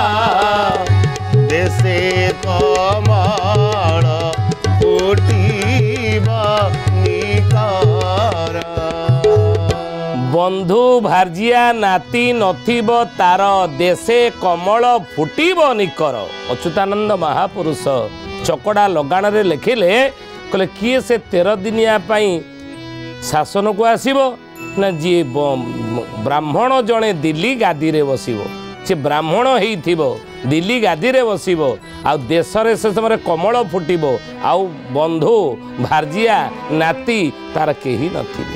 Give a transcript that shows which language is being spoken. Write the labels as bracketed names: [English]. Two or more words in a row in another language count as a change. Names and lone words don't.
[Odia] ଦେଶେ କମଳ ଫୁଟିବ ନିକର। ବନ୍ଧୁ ଭାର୍ଜିଆ ନାତି ନଥିବ ତାର ଦେଶେ କମଳ ଫୁଟିବ ନିକର। ଅଚ୍ୟୁତାନନ୍ଦ ମହାପୁରୁଷ ଚକଡ଼ା ଲଗାଣରେ ଲେଖିଲେ କହିଲେ କିଏ ସେ 13 ଦିନିଆ ପାଇଁ ଶାସନକୁ ଆସିବ ନା ଜୀ ବ୍ରାହ୍ମଣ ଯଦି ଦିଲ୍ଲୀ ଗାଦିରେ ବସିବ ସେ ବ୍ରାହ୍ମଣ ହୋଇଥିବ ଦିଲ୍ଲୀ ଗାଦିରେ ବସିବ ଆଉ ଦେଶରେ ସେ ସମୟ କମଳ ଫୁଟିବ ଆଉ ବନ୍ଧୁ ଭାର୍ଜିଆ ନାତି ତାର କେହି ନଥିବେ।